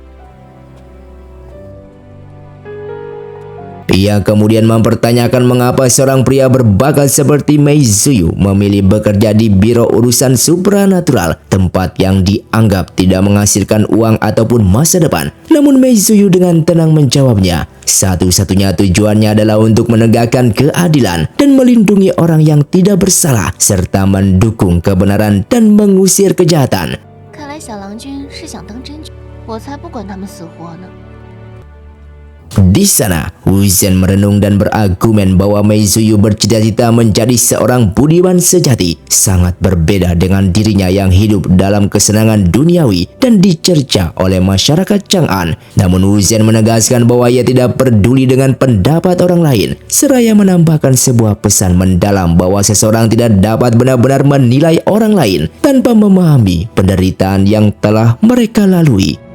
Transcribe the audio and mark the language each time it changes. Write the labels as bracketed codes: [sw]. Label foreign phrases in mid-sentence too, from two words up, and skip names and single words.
[id] Ia kemudian mempertanyakan mengapa seorang pria berbakat seperti Mei Zuyu memilih bekerja di biro urusan supranatural, tempat yang dianggap tidak menghasilkan uang ataupun masa depan. Namun Mei Zuyu dengan tenang menjawabnya, satu-satunya tujuannya adalah untuk menegakkan keadilan dan melindungi orang yang tidak bersalah, serta mendukung kebenaran dan mengusir kejahatan. [zh] 看来小郎君是想当真君，我才不管他们死活呢。 [id] Di sana, Wu Zhen merenung dan berargumen bahwa Mei Zuyu bercita-cita menjadi seorang budiman sejati, sangat berbeda dengan dirinya yang hidup dalam kesenangan duniawi dan dicerca oleh masyarakat Chang'an. Namun Wu Zhen menegaskan bahwa ia tidak peduli dengan pendapat orang lain, seraya menambahkan sebuah pesan mendalam bahwa seseorang tidak dapat benar-benar menilai orang lain tanpa memahami penderitaan yang telah mereka lalui.